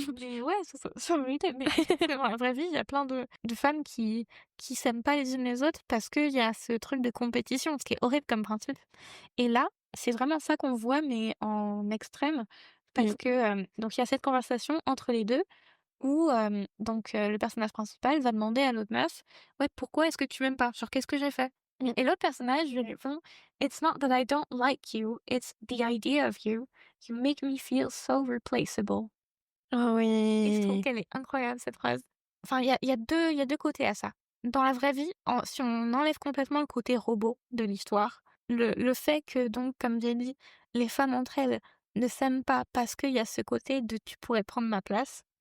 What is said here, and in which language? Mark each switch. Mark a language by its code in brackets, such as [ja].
[fr] Mais ouais, c'est une vérité. Mais je trouve que dans la vraie vie, il y a plein de femmes qui s'aiment pas les unes les autres parce qu'il y a ce truc de compétition, ce qui est horrible comme principe. Et là, c'est vraiment ça qu'on voit, mais en extrême, parce Mmh. que, donc il y a cette conversation entre les 2 où, donc le personnage principal va demander à l'autre meuf: «Ouais, pourquoi est-ce que tu m'aimes pas? Genre, qu'est-ce que j'ai fait?» Mmh. Et l'autre personnage lui répond: [en] «It's not that I don't like you, it's the idea of you. You make me feel so replaceable». Ah [fr] Et je trouve oui. qu'elle est incroyable cette phrase. Enfin, il y a 2 côtés à ça. Dans la vraie vie, si on enlève complètement le côté robot de l'histoire, le fait que donc, comme j'ai dit, les femmes entre elles ne s'aiment pas parce qu'il y a ce côté de: «Tu pourrais prendre ma place,